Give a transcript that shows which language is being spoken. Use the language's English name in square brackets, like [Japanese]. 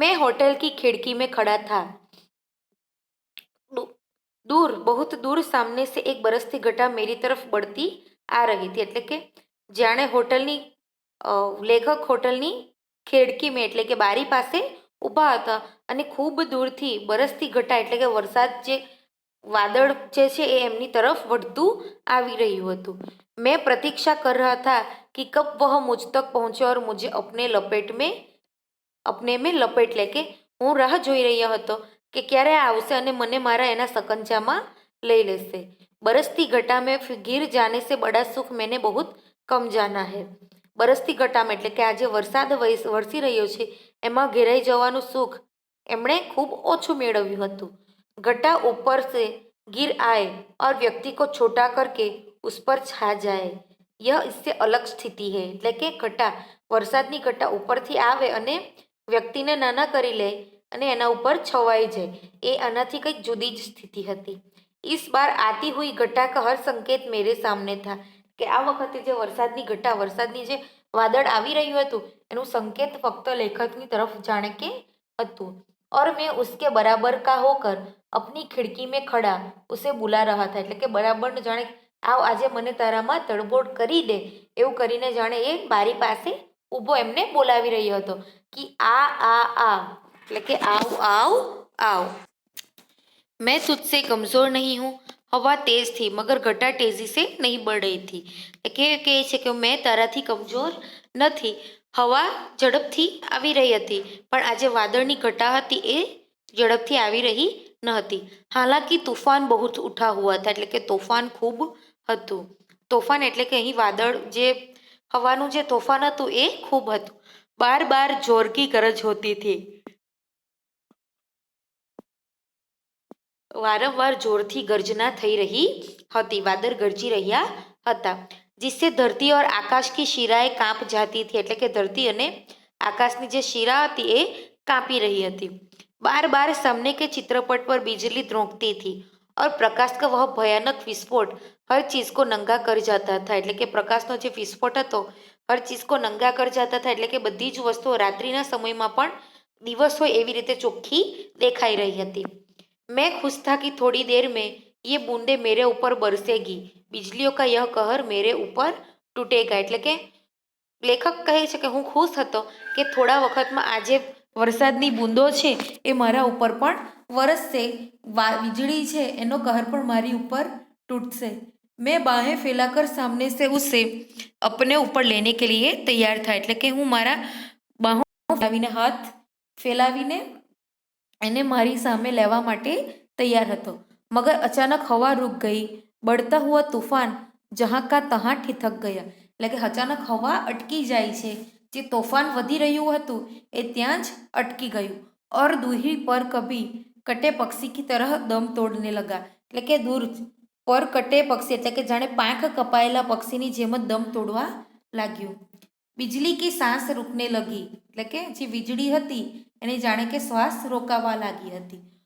[Hindi] मैं होटल की खिड़की में खड़ा था, दूर बहुत दूर सामने से एक बरसती घटा मेरी तरफ बढ़ती आ रही थी, [Gujarati] એટલે કે જાણે હોટલની લેખક હોટલની ખિડકીમાં એટલે કે બારી પાસે ઊભા હતા અને ખૂબ દૂરથી બરસતી ઘટા એટલે કે વરસાદ જે વાદળ જે છે એ એમની તરફ વધતું આવી રહ્યું હતું। [Hindi] मैं प्रतीक्षा कर रहा था कि कब वह मुझ तक पहुंचे और मुझे अपने में लपेट લે, [Gujarati] કે હું રાહ જોઈ રહ્યો હતો કે ક્યારે આવશે અને મને મારા એના સકંજામાં લઈ લેશે। [Hindi] बरसती घटा में गिर जाने से बड़ा सुख मैंने बहुत कम जाना है। [Gujarati] बरसती घटाમાં એટલે કે આજે વરસાદ વરસી રહ્યો છે એમાં ઘેરાઈ જવાનું સુખ એમણે ખૂબ ઓછું મેળવ્યું હતું। [Hindi] घटा ऊपर से गिर आए और व्यक्ति को छोटा करके उस पर छा जाए, यह इससे अलग स्थिति है, [Gujarati] એટલે કે ઘટા વરસાદની ઘટા ઉપરથી આવે અને વ્યક્તિને નાના કરી લે અને એના ઉપર છવાઈ જાય, એ આનાથી કંઈક જુદી જ સ્થિતિ હતી। [Hindi] इस बार आती हुई घटा का हर संकेत मेरे सामने था, [Gujarati] કે આ વખતે જે વરસાદની જે વાદળ આવી રહ્યું હતું એનું સંકેત ફક્ત લેખકની તરફ જાણે કે હતું। [Hindi] और मैं उसके बराबर का होकर अपनी खिड़की में खड़ा उसे बुला रहा था। [Gujarati] એટલે કે બરાબર જાણે આજે મને તારામાં તડબોડ કરી દે એવું કરીને જાણે એ બારી પાસે ઊભો એમને બોલાવી રહ્યો હતો કે આ એટલે કે આવ આવ। [Hindi] मैं तुझसे कमज़ोर नहीं हूँ। हवा तेज थी मगर घटा तेजी से नहीं बढ़ रही थी। [Gujarati] એટલે કહે છે કે મેં તારાથી કમજોર નથી। હવા ઝડપથી આવી રહી હતી પણ આજે વાદળની ઘટા હતી એ ઝડપથી આવી રહી ન હતી। [Hindi] હાલાકી તૂફાન બહુ ઉઠા હુઆ था [Gujarati] એટલે કે તોફાન ખૂબ હતું। તોફાન એટલે કે અહીં વાદળ જે હવાનું જે તોફાન હતું એ ખૂબ હતું। [Hindi] બાર બાર જોર કી ગરજ હોતી थी। [Gujarati] વારંવાર જોરથી ગર્जना થઈ રહી હતી। વાદળ ગરજી રહ્યા હતા। [Hindi] जिससे धरती और आकाश की शिराएं कांप जाती थी [Gujarati] એટલે કે ધરતી અને આકાશની જે શિરા હતી એ કાંપી રહી હતી। [Hindi] बार बार सामने के चित्रपट पर बिजली द्रोंकती थी और प्रकाश का वह भयानक विस्फोट हर चीज को नंगा कर जाता था। [Gujarati] એટલે કે પ્રકાશનો જે વિસ્ફોટ હતો [Hindi] હર ચીજ કો નંગા કર જાતા था [Gujarati] એટલે કે બધી જ વસ્તુઓ રાત્રિના સમયમાં પણ દિવસ હોય એવી રીતે ચોખ્ખી દેખાઈ રહી હતી। [Hindi] मैं खुश था कि थोड़ी देर में ये बूंदे मेरे ऊपर बरसेगी, बिजलियों का यह कहर मेरे ऊपर तूटेगा। [Gujarati] એટલે કે લેખક કહે છે કે હું ખુશ હતો કે થોડા વખતમાં આ જે વરસાદની બૂંદો છે એ મારા ઉપર પણ વરસશે। વીજળી છે એનો કહર પણ મારી ઉપર તૂટશે। [Hindi] मैं बाहें फैलाकर सामने से उसे अपने ऊपर लेने के लिए तैयार था [Gujarati] એટલે કે હું મારા બાહો ફેલાવીને હાથ ફેલાવીને એને મારી સામે લેવા માટે તૈયાર હતો। [Hindi] मगर अचानक हवा रुक गई। बढ़ता हुआ तूफान जहाँ का तहाँ ठिठक गया [Gujarati] એટલે કે અચાનક હવા અટકી જાય છે। જે તોફાન વધી રહ્યું હતું એ ત્યાં જ અટકી ગયું। [Hindi] और दूरी पर कभी कटे पक्षी की तरह दम तोड़ने लगा [Gujarati] એટલે કે દૂર પર કટે પક્ષી એટલે કે જાણે પાંખ કપાયેલા પક્ષીની જેમ જ દમ તોડવા લાગ્યું। [Hindi] बिजली की सांस रुकने लगी [Gujarati] એટલે કે જે વીજળી હતી એને જાણે કે શ્વાસ રોકાવા લાગી હતી।